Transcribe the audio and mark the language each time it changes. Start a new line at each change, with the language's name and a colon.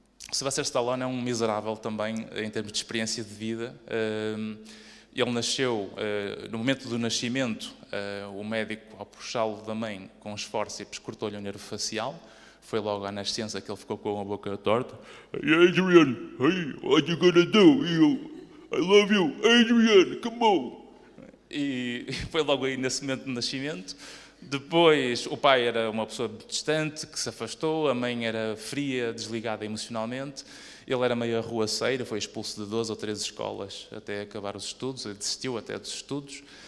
Portuguese: O Sylvester Stallone é um miserável também em termos de experiência de vida. Ele nasceu, no momento do nascimento, o médico, ao puxá-lo da mãe com os fórceps, cortou-lhe o nervo facial. Foi logo à nascença que ele ficou com a boca torta.
English: Hey Adrian, hey, what you gonna do? I love you, Adrian, come on.
Portuguese: E foi logo aí nesse momento de nascimento. Depois, o pai era uma pessoa distante, que se afastou, a mãe era fria, desligada emocionalmente, ele era meio arruaceiro, foi expulso de 12 ou 13 escolas até acabar os estudos, ele desistiu até dos estudos.